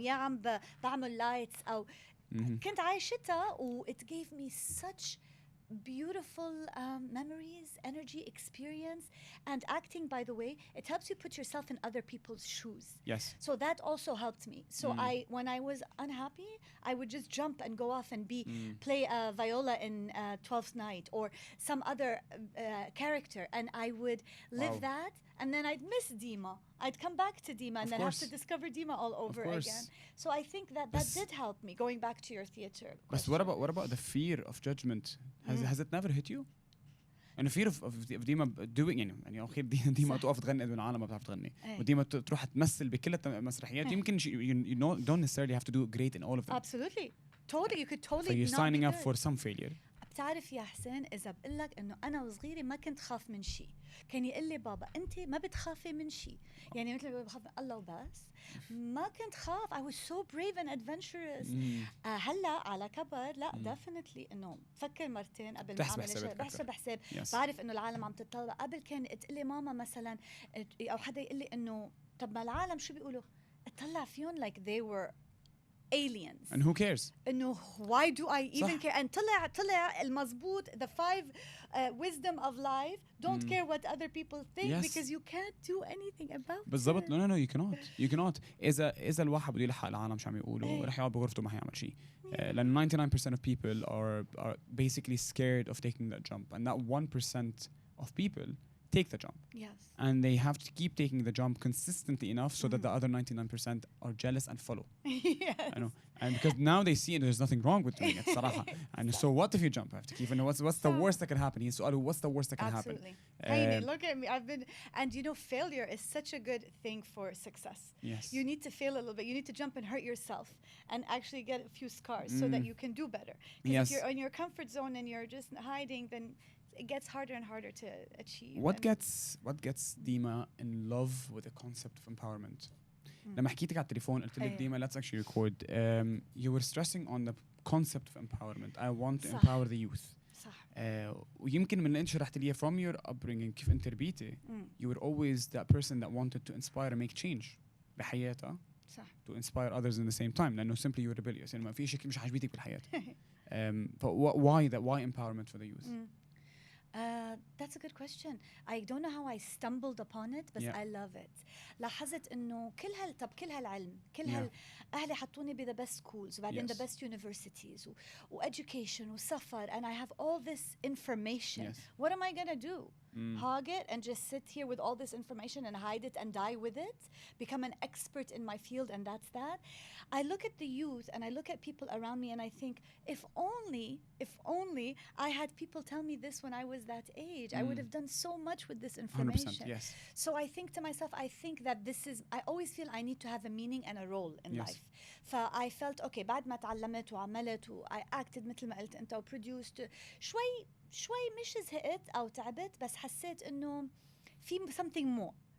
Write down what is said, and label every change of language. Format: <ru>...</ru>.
<ar>يا عم بعمل لايتس أو كنت عايشتها و</ar> <en>it gave me such beautiful memories, energy, experience, and acting, by the way, it helps you put yourself in other people's shoes. Yes. So that also helped me. So when I was unhappy, I would just jump and go off and play viola in 12th Night or some other character, and I would live that. And then I'd miss Dima. I'd come back to Dima and then have to discover Dima all over again. So I think that did help me, going back to your theater question. But what about the fear of judgment? Has it never hit you? And the fear of Dima doing</en> <ar>يعني أخير ديما تقف تغني من عالم ما بتعرف تغني وديما تروح تمثل بكل المسرحيات يمكن</ar> <en>you don't necessarily have to do great in all of them. Absolutely. Totally. You could totally. So you're signing up for some failure.</en> <ar>بتعرف يا حسين إذا بقول لك إنه أنا وصغيرة ما كنت خاف من شيء، كان يقول لي بابا أنت ما بتخافي من شيء، يعني مثل بخاف من الله وبس. ما كنت خاف.</ar> <en>I was so brave and adventurous.</en> <ar>هلا على كبر لا definitely إنه فكر مرتين قبل ما أعمل شيء. بحسب حساب. بعرف إنه العالم عم تتطلع. قبل كان تقول لي ماما مثلا أو حدا يقول لي إنه طب ما العالم شو بيقولوا؟ اطلع فيهم</ar> <en>like they were aliens. And who cares?</en> <ar>إنه</ar> <en>why do I even care? And</en> <ar>طلع المزبوط</ar> <en>the 5 wisdom of life. Don't care what other people think because you can't do anything about</en> <ar>بالضبط.</ar> <en>No, you cannot.</en> <ar>إذا الواحد بده يلحق العالم شو عم يقولوا رح يقعد بغرفته ما حيعمل شيء.</ar> <en>لأن 99% of people are basically scared of taking that jump, and that 1% of people take the jump. Yes. And they have to keep taking the jump consistently enough so that the other 99% are jealous and follow. Yes. I know. And because now they see there's nothing wrong with doing it,</en> <ar>صراحة.</ar> <en>And so what if you jump? I have to keep. And what's the worst that can happen? What's the worst that can happen? Absolutely. Look at me. And you know, failure is such a good thing for success. Yes. You need to fail a little bit. You need to jump and hurt yourself and actually get a few scars so that you can do better. Because if you're in your comfort zone and you're just hiding, then it gets harder and harder to achieve. What gets Dima in love with the concept of empowerment?</en> <ar>لما حكيتك على التليفون قلت لك ديما</ar> <en>let's actually record. You were stressing on the concept of empowerment. I want to empower the youth.</en> <ar>صح. ويمكن من اللي انت شرحت لي</ar> <en>from your upbringing</en> <ar>كيف انت ربيتي</ar> <en>you were always that person that wanted to inspire and make change</en> <ar>بحياتها. صح.</ar> <en>To inspire others in the same time</en> <ar>لأنه</ar> <en>simply you're rebellious</en> <ar>يعني ما في شيء مش عاجبيتك بالحياة.</ar> <en>Why empowerment for the youth? That's a good question. I don't know how I stumbled upon it, but I love it.</en> <ar>لاحظت إنه كل هالعلم أهلي حطوني ب</ar> <en>the best schools</en> <ar>وبعدين</ar> <en>the best universities و education</en> <ar>وسفر</ar> <en>and I have all this information. What am I gonna do? Hog it and just sit here with all this information and hide it and die with it? Become an expert in my field and that's that? I look at the youth and I look at people around me and I think if only I had people tell me this when I was that age, I would have done so much with this information. 100%, yes. So I think to myself, I think that I always feel I need to have a meaning and a role in life. I felt okay</en> <ar>بعد ما تعلمت وعملت</ar> <en>I acted</en> <ar>مثل ما قلت أنت produced شوي مش زهقت أو تعبت بس حسيت إنه في</ar> <en>something more.</en>